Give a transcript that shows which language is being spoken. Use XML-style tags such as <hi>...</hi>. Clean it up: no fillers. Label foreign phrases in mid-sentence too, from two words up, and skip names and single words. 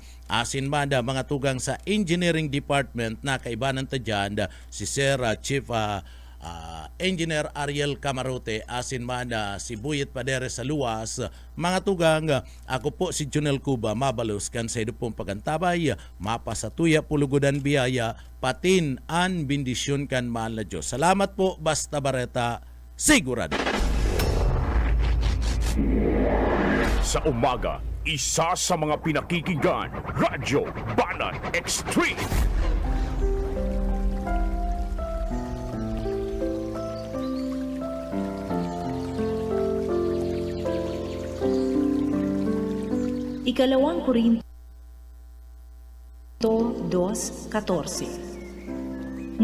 <bik>Asin man da mga tugang sa engineering department na kaibanan ta dyan si Sir Chief Engineer Ariel Camarote, asin man si Buyet Paderes sa luwas. Mga tugang, ako po si Junel Cuba, mabalos kan sa pong pagantabay, mapasatuya pulugodan biyaya, patin an bindisyon kan mahal na Diyos. Salamat po, Basta Bareta, sigurado.</bik> <tl>Sa umaga, isa sa mga pinakikinggan, Radyo Banat Extreme. Ikalawang Korinto 2:14.</tl>